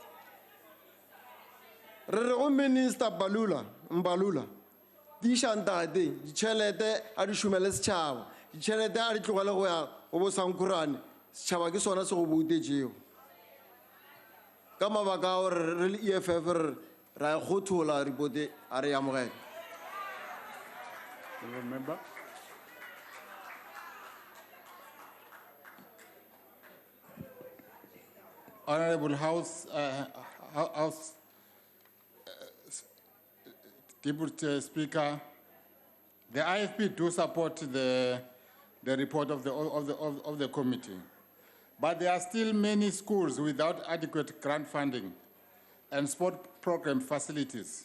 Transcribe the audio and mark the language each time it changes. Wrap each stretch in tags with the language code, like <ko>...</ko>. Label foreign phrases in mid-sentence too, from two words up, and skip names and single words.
<nso>re re go minister mbalula di išantate ditšhelete a di šomele setšhaba ditšhelete a di tlogele go ya go bosankhurane setšhaba ke sona se go boutetšego ka mabaka a gore re le EFF ra e kgothola ripote a re amogela.</nso> <en>Remember? Honorable House Deputy Speaker, the IFP do support the report of the committee, but there are still many schools without adequate grant funding and sport program facilities.</en>